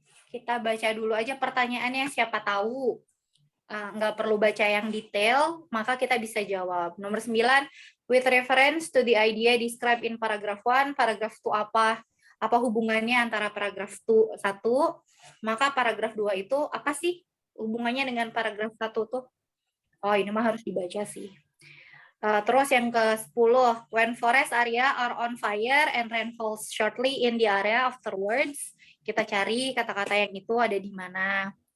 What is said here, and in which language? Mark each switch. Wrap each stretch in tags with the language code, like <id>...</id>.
<id>Kita baca dulu aja pertanyaannya, siapa tahu. Nggak perlu baca yang detail, maka kita bisa jawab. Nomor 9,</id> <en>with reference to the idea described in paragraph 1, paragraph 2</en> <id>apa? Apa hubungannya antara paragraf 1, maka paragraf 2 itu apa sih hubungannya dengan paragraf 1 tuh? Oh, ini mah harus dibaca sih. Terus yang ke-10,</id> <en>when forest area are on fire and rain falls shortly in the area afterwards,</en> <id>kita cari kata-kata yang itu ada di mana.</id>